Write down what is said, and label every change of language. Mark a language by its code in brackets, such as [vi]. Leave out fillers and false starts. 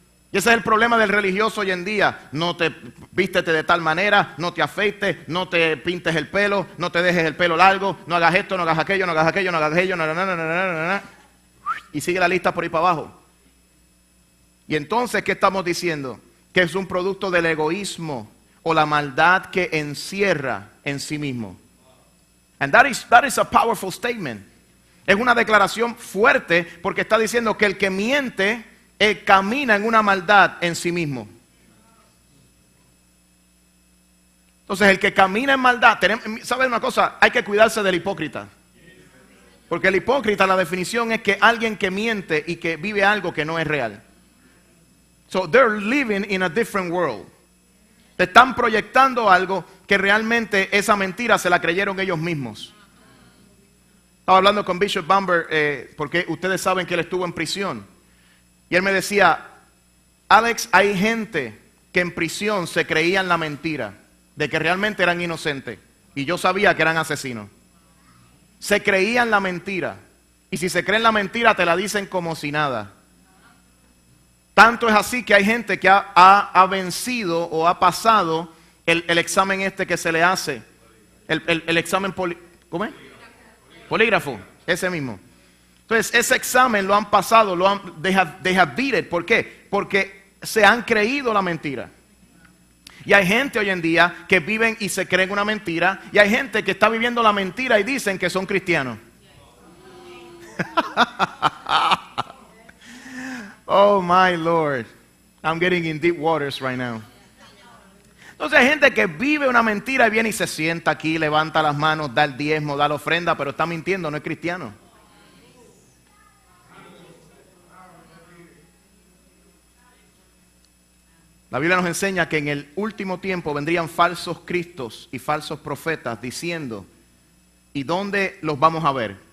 [es] Y ese es el problema del religioso hoy en día. No te vístete de tal manera, no te afeites, no te pintes el pelo, no te dejes el pelo largo, no hagas esto, no hagas aquello, no hagas aquello, no hagas aquello, y sigue la lista por ahí para abajo. Y entonces, ¿qué estamos diciendo? Que es un producto del egoísmo o la maldad que encierra en sí mismo. [en] And that is a powerful statement. [es] Es una declaración fuerte porque está diciendo que el que miente camina en una maldad en sí mismo. Entonces el que camina en maldad, ¿sabe una cosa? Hay que cuidarse del hipócrita. Porque el hipócrita, la definición es que alguien que miente y que vive algo que no es real. [en] So they're living in a different world. [es] Te están proyectando algo que realmente esa mentira se la creyeron ellos mismos. Estaba hablando con Bishop Bamber porque ustedes saben que él estuvo en prisión. Y él me decía, Alex, hay gente que en prisión se creían la mentira de que realmente eran inocentes. Y yo sabía que eran asesinos. Se creían la mentira. Y si se creen la mentira te la dicen como si nada. Tanto es así que hay gente que ha vencido o ha pasado el examen este que se le hace. El examen ¿cómo es? Polígrafo, ese mismo. Entonces ese examen lo han pasado, [en] they have beat it. [es] ¿Por qué? Porque se han creído la mentira. Y hay gente hoy en día que viven y se creen una mentira. Y hay gente que está viviendo la mentira y dicen que son cristianos. [en] Oh my Lord. I'm getting in deep waters right now. [es] Entonces hay gente que vive una mentira y viene y se sienta aquí, levanta las manos, da el diezmo, da la ofrenda, pero está mintiendo, no es cristiano. La Biblia nos enseña que en el último tiempo vendrían falsos cristos y falsos profetas diciendo, ¿y dónde los vamos a ver?